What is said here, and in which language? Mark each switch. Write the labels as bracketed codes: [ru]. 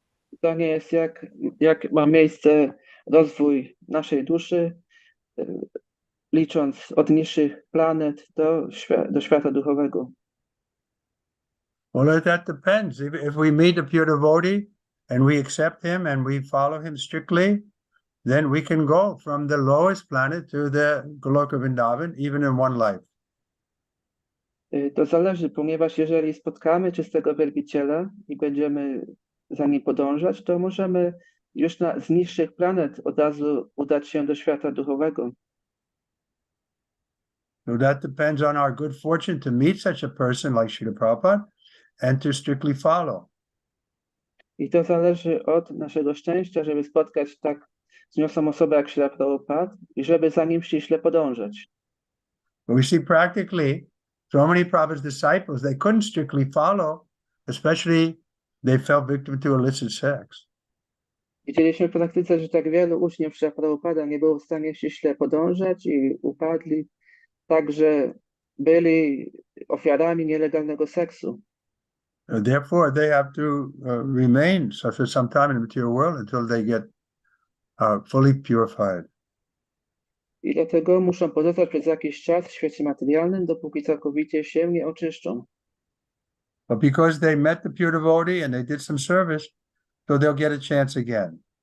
[pl] Pytanie jest, jak ma miejsce rozwój naszej duszy, licząc od niższych planet do świata duchowego. [en] Well, that depends. If we meet a pure devotee and we accept him and we follow him strictly, then we can go from the lowest planet to the Goloka Vrindavan, even in one life. [pl] To zależy, ponieważ jeżeli spotkamy czystego wielbiciela i będziemy za nim podążać, to możemy już z niższych planet od razu udać się do świata duchowego. [en] So that depends on our good fortune to meet such a person like Srila Prabhupada and to strictly follow. [pl] I to zależy od naszego szczęścia, żeby spotkać tak wzniosłą osobę jak Srila Prabhupada i żeby za nim ściśle podążać. [en] But we see practically so many Prabhupada's disciples, they couldn't strictly follow, especially they fell victim to illicit sex. [pl] Widzieliśmy w praktyce, że tak wielu uczniów Srila Prabhupada nie było w stanie ściśle podążać i upadli, także byli ofiarami nielegalnego seksu. [en] Therefore, they have to remain for some time in the material world until they get fully purified. [pl] I dlatego muszą pozostać przez jakiś czas w świecie materialnym, dopóki całkowicie się nie oczyszczą. [en] But because they met the pure devotee and they did some service, so they'll get a chance again.